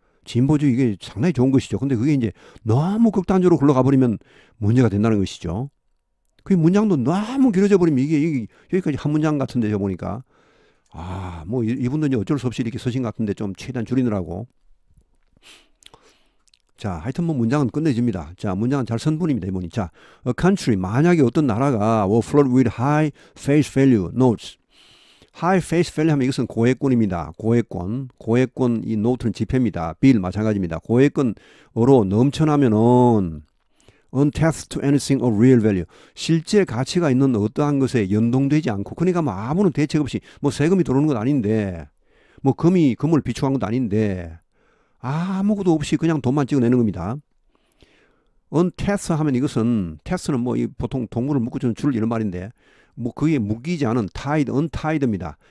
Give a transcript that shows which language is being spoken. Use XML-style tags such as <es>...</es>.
<ko>진보주의 이게 상당히 좋은 것이죠. 근데 그게 이제 너무 극단적으로 흘러가 버리면 문제가 된다는 것이죠. 그 문장도 너무 길어져 버리면 이게 여기까지 한 문장 같은데 저 보니까 뭐 이분도 이제 어쩔 수 없이 이렇게 쓰신 것 같은데 좀 최대한 줄이느라고. 자, 하여튼 뭐 문장은 끝내줍니다. 자, 문장은 잘 쓴 분입니다, 이분이. 자,</ko> <en>a country,</en> <ko>만약에 어떤 나라가</ko> <en>were flooded with high face value notes. high face value</en> <ko>하면 이것은 고액권입니다. 고액권 이 노트는 지폐입니다. 빌 마찬가지입니다. 고액권으로 넘쳐나면은</ko> <en>untethered to anything of real value.</en> <ko>실제 가치가 있는 어떠한 것에 연동되지 않고, 그러니까 뭐 아무런 대책 없이 뭐 세금이 들어오는 건 아닌데, 뭐 금을 비축한 것도 아닌데, 아무것도 없이 그냥 돈만 찍어내는 겁니다. untethered 하면 이것은, tethe는 뭐 보통 동물을 묶어주는 줄 이런 말인데, 뭐 그게 묶이지 않은 untied입니다.</ko>